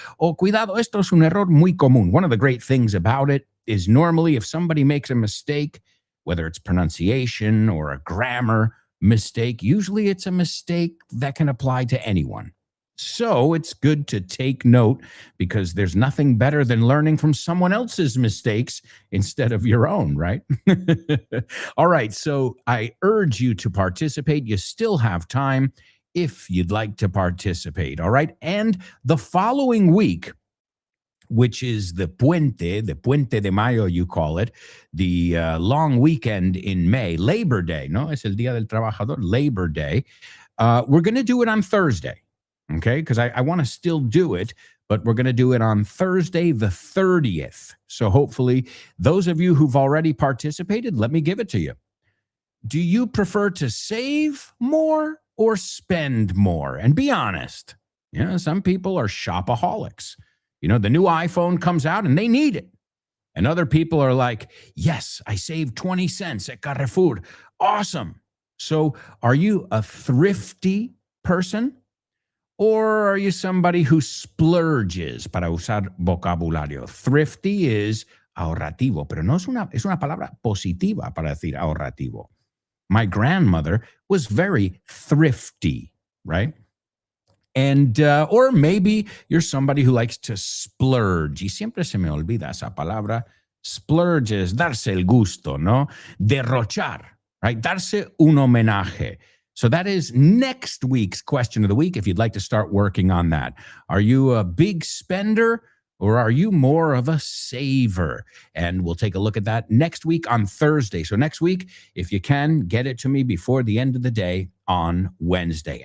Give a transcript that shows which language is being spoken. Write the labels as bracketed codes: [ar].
[es] O cuidado, esto es un error muy común. [en] One of the great things about it is normally if somebody makes a mistake, whether it's pronunciation or a grammar mistake, usually it's a mistake that can apply to anyone. So it's good to take note because there's nothing better than learning from someone else's mistakes instead of your own, right? All right, so I urge you to participate. You still have time if you'd like to participate, all right? And the following week, which is the Puente de Mayo, you call it, the long weekend in May, Labor Day, no? [es] Es el Día del Trabajador, Labor Day. [en] We're going to do it on Thursday. Okay, because I want to still do it, but we're going to do it on Thursday, the 30th. So hopefully those of you who've already participated, let me give it to you. Do you prefer to save more or spend more? And be honest. Some people are shopaholics. The new iPhone comes out and they need it. And other people are like, yes, I saved 20 cents at Carrefour. Awesome. So are you a thrifty person? Or are you somebody who splurges, [es] para usar vocabulario? [en] Thrifty is [es] ahorrativo, pero no es una palabra positiva para decir ahorrativo. [en] My grandmother was very thrifty, right? And, or maybe you're somebody who likes to splurge. [es] Y siempre se me olvida esa palabra. Splurge es darse el gusto, ¿no? Derrochar, right? Darse un homenaje. [en] So that is next week's question of the week, if you'd like to start working on that. Are you a big spender or are you more of a saver? And we'll take a look at that next week on Thursday. So next week, if you can, get it to me before the end of the day on Wednesday.